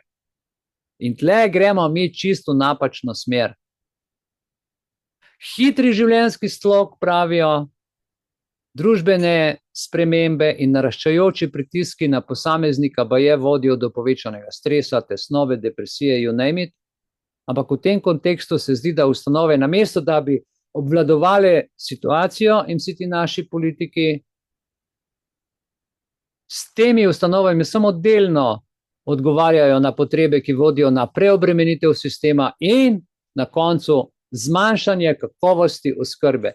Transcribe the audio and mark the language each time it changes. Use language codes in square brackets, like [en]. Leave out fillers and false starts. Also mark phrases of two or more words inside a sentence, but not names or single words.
[sl] In tle gremo mi čisto v napačno smer. Hitri življenjski slog pravijo, družbene spremembe in naraščajoči pritiski na posameznika baje vodijo do povečanega stresa, tesnobe, depresije, [en] you name it. [sl] Ampak v tem kontekstu se zdi, da ustanove namesto, da bi obvladovali situacijo in vsi ti naši politiki, s temi ustanovami samo delno odgovarjajo na potrebe, ki vodijo na preobremenitev sistema in na koncu zmanjšanje kakovosti oskrbe.